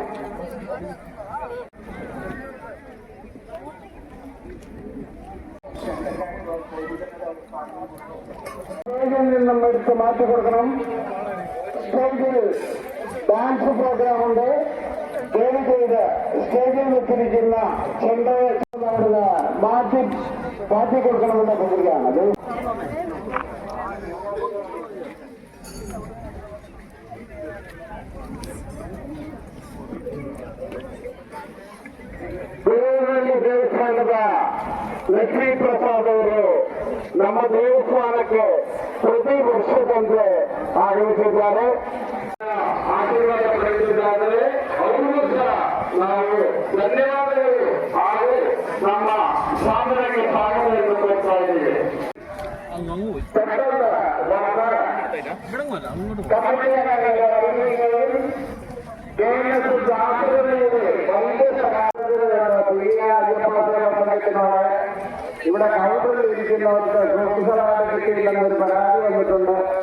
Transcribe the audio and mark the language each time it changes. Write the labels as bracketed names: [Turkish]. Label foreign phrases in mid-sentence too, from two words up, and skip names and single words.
[Malayalam] സ്റ്റേജിൽ നിന്നും എടുത്ത് മാറ്റി കൊടുക്കണം. സ്റ്റേജിൽ ഡാൻസ് പ്രോഗ്രാമുണ്ട്. ദയവ് ചെയ്ത് സ്റ്റേജിൽ വെച്ചിരിക്കുന്ന ചെണ്ടയെ മാറ്റി കൊടുക്കണമെന്ന് പറയുകയാണ്. [Kannada] ದೇವಸ್ಥಾನದ ಲಕ್ಷ್ಮೀ ಪ್ರಸಾದ್ ಅವರು ನಮ್ಮ ದೇವಸ್ಥಾನಕ್ಕೆ ಪ್ರತಿ ವರ್ಷದಂತೆ ಆಗಮಿಸಿದ್ದಾರೆ. ಆಶೀರ್ವಾದ ಪಡೆದಿದ್ದಾರೆ. ಅವರಿಗೂ ಸಹ ನಾವು ಧನ್ಯವಾದಗಳು ಹಾಗೂ ನಮ್ಮ ಸಾಧನೆಗೆ ಸ್ವಾಗತವನ್ನು ಕೊಡ್ತಾ ಇದ್ದೀವಿ. [Malayalam] ഇവിടെ കൗണ്ടറിൽ ഇരിക്കുന്നവർക്ക് പ്രൊഫസറായിട്ട് കിട്ടിയില്ലെന്ന് ഒരു പരാതി വന്നിട്ടുണ്ട്.